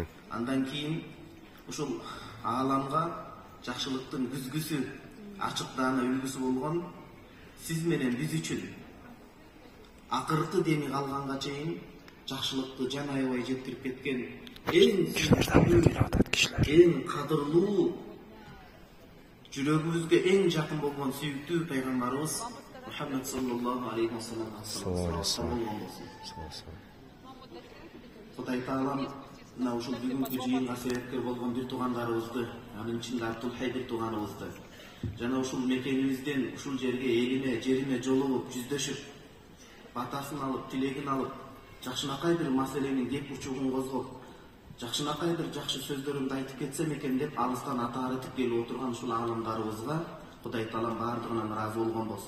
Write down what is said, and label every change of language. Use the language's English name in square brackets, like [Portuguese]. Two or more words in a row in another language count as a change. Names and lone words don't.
[Kyrgyz] Андан кийин ушул ааламга жакшылыктын күзгүсү, ачык даана үлгүсү болгон сиз менен биз үчүн акыркы деми калганга чейин жакшылыкты жан аябай жеткирип кеткен эң кадырлуу жүрөгүбүзгө эң жакын болгон сүйүктүү пайгамбарыбыз Muhammed [Arabic] صلى الله عليه وسلم [Kyrgyz] Кудай Таалам мына ушул бүгүнкү жыйынга себепкер болгон бир туугандарыбызды, анын ичинде Абдулхай бир тууганыбызды жана ушул мекенибизден ушул жерге жерине жолугуп жүздөшүп, батасын алып, тилегин алып, жакшынакай бир маселенин кеп учугун козгоп, жакшынакай бир жакшы сөздөрүмдү айтып кетсем экен деп алыстан ата арытып келип отурган ушул аалымдарыбызга Кудай Таалам баардыгынан ыраазы болгон болсун.